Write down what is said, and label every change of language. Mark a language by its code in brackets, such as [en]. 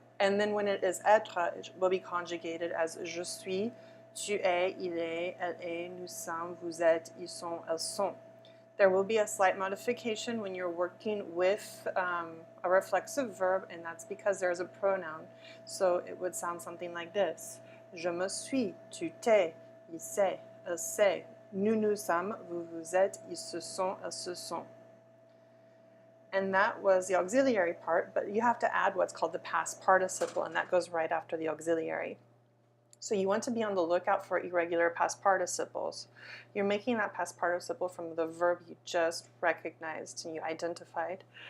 [en] And then when it is être, it will be conjugated as [fr] je suis, tu es, il est, elle est, nous sommes, vous êtes, ils sont, elles sont. [en] There will be a slight modification when you're working with a reflexive verb, and that's because there's a pronoun. So it would sound something like this. [fr] Je me suis, tu t'es, il s'est, elle s'est, nous nous sommes, vous vous êtes, ils se sont, elles se sont. [en] And that was the auxiliary part, but you have to add what's called the past participle, and that goes right after the auxiliary. So you want to be on the lookout for irregular past participles. You're making that past participle from the verb you just recognized and you identified.